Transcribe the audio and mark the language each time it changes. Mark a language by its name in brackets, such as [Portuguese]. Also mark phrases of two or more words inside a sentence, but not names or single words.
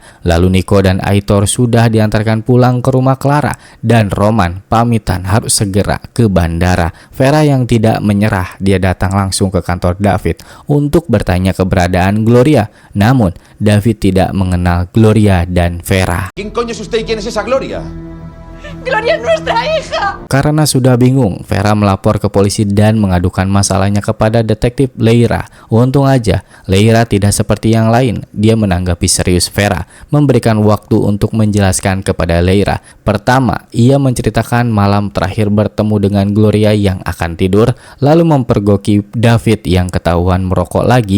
[Indonesian] Lalu Nico dan Aitor sudah diantarkan pulang ke rumah Clara dan Roman pamitan harus segera ke bandara. Vera yang tidak menyerah, dia datang langsung ke kantor David untuk bertanya keberadaan Gloria. Namun David tidak mengenal Gloria dan Vera. [Spanish] ¿Quién coño es usted y quién es esa Gloria? Gloria es nuestra hija. [Indonesian] Karena sudah bingung, Vera melapor ke polisi dan mengadukan masalahnya kepada detektif Leira. Untung aja, Leira tidak seperti yang lain. Dia menanggapi serius Vera, memberikan waktu untuk menjelaskan kepada Leira. Pertama, ia menceritakan malam terakhir bertemu dengan Gloria yang akan tidur, lalu mempergoki David yang ketahuan merokok lagi.